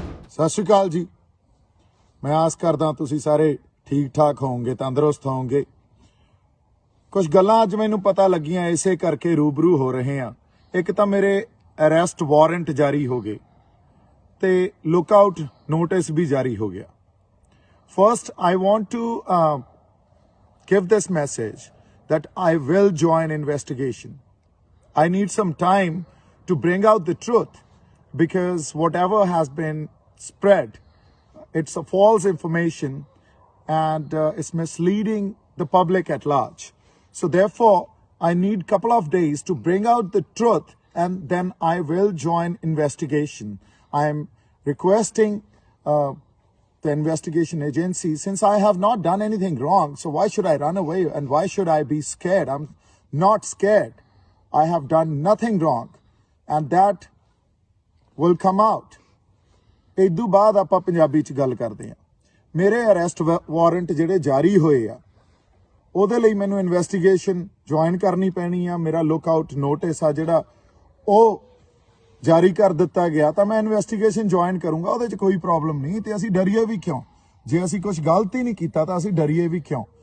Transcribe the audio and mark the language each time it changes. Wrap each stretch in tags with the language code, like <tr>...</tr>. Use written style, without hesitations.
<pa>ਸਤਿ ਸ਼੍ਰੀ ਅਕਾਲ ਜੀ, ਮੈਂ ਆਸ ਕਰਦਾ ਤੁਸੀਂ ਸਾਰੇ ਠੀਕ ਠਾਕ ਹੋਵੋਗੇ, ਤੰਦਰੁਸਤ ਹੋਵੋਗੇ। ਕੁਝ ਗੱਲਾਂ ਅੱਜ ਮੈਨੂੰ ਪਤਾ ਲੱਗੀਆਂ, ਇਸੇ ਕਰਕੇ ਰੂਬਰੂ ਹੋ ਰਹੇ ਹਾਂ। ਇੱਕ ਤਾਂ ਮੇਰੇ ਅਰੈਸਟ ਵਾਰੰਟ ਜਾਰੀ ਹੋ ਗਏ ਤੇ ਲੁੱਕਆਊਟ ਨੋਟਿਸ ਵੀ ਜਾਰੀ ਹੋ ਗਿਆ।</pa> <en>First I want to give this message that I will join investigation. I need some time to bring out the truth, because whatever has been spread, it's a false information and it's misleading the public at large. So therefore, I need a couple of days to bring out the truth, and then I will join investigation. I am requesting the investigation agency, since I have not done anything wrong, so why should I run away and why should I be scared? I'm not scared. I have done nothing wrong, and that will come out.</en> <pa>ਇਦੋਂ ਬਾਅਦ ਆਪਾਂ ਪੰਜਾਬੀ 'ਚ ਗੱਲ ਕਰਦੇ ਹਾਂ। ਮੇਰੇ arrest warrant ਜਿਹੜੇ ਜਾਰੀ ਹੋਏ ਆ, ਉਹਦੇ ਲਈ ਮੈਨੂੰ ਇਨਵੈਸਟੀਗੇਸ਼ਨ ਜੁਆਇਨ ਕਰਨੀ ਪੈਣੀ ਆ। ਮੇਰਾ ਲੁੱਕਆਊਟ ਨੋਟਿਸ ਆ ਜਿਹੜਾ ਉਹ ਜਾਰੀ ਕਰ ਦਿੱਤਾ ਗਿਆ, ਤਾਂ ਮੈਂ ਇਨਵੈਸਟੀਗੇਸ਼ਨ ਜੁਆਇਨ ਕਰੂੰਗਾ। ਉਹਦੇ 'ਚ ਕੋਈ ਪ੍ਰੋਬਲਮ ਨਹੀਂ, ਤੇ ਅਸੀਂ ਡਰੀਏ ਵੀ ਕਿਉਂ? ਜੇ ਅਸੀਂ ਕੁਝ ਗਲਤ ਹੀ ਨਹੀਂ ਕੀਤਾ ਤਾਂ ਅਸੀਂ ਡਰੀਏ ਵੀ ਕਿਉਂ?</pa>